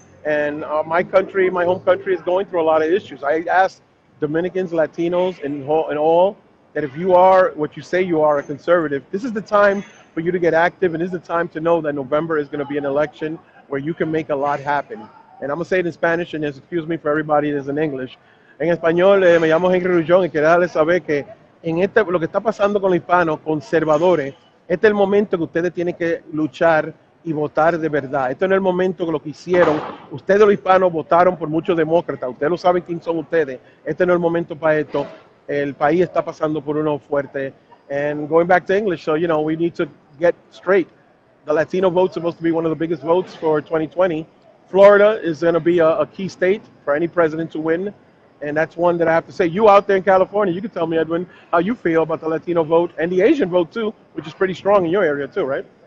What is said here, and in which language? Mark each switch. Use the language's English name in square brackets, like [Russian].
[English] And my country, my home country, is going through a lot of issues. I asked Dominicans, Latinos, and all that if you are what you say you are, a conservative, this is the time for you to get active, and this is the time to know that November is going to be an election where you can make a lot happen. And I'm going to say it in Spanish, and excuse me for everybody that's in English. [Spanish] En español, me llamo Henry Rullón y quiero darles saber que lo que está pasando con los hispanos conservadores, este es el momento que ustedes tienen que luchar y votar de verdad. Este no es el momento que lo que hicieron. Ustedes los hispanos votaron por muchos demócratas. Ustedes no saben quién son ustedes. Este no es el momento para esto. El país está pasando por uno fuerte. [English] And going back to English, so, we need to get straight. The Latino vote's supposed to be one of the biggest votes for 2020. Florida is going to be a key state for any president to win. And that's one that I have to say. You out there in California, you can tell me, Edwin, how you feel about the Latino vote and the Asian vote, too, which is pretty strong in your area, too, right?